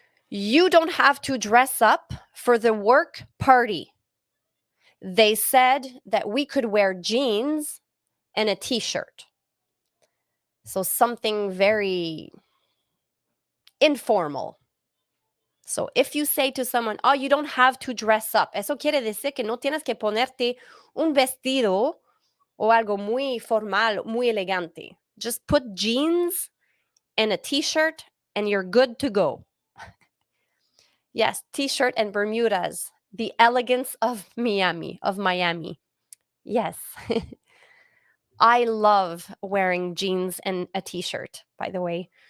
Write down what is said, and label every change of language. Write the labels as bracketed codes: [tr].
[en] You don't have to dress up for the work party. They said that we could wear jeans and a t-shirt. So something very informal. So if you say to someone, oh, you don't have to dress up, [es] eso quiere decir que no tienes que ponerte un vestido o algo muy formal, muy elegante. [en] Just put jeans and a t-shirt and you're good to go. Yes, t-shirt and Bermudas. The elegance of Miami. Yes. I love wearing jeans and a t-shirt, by the way.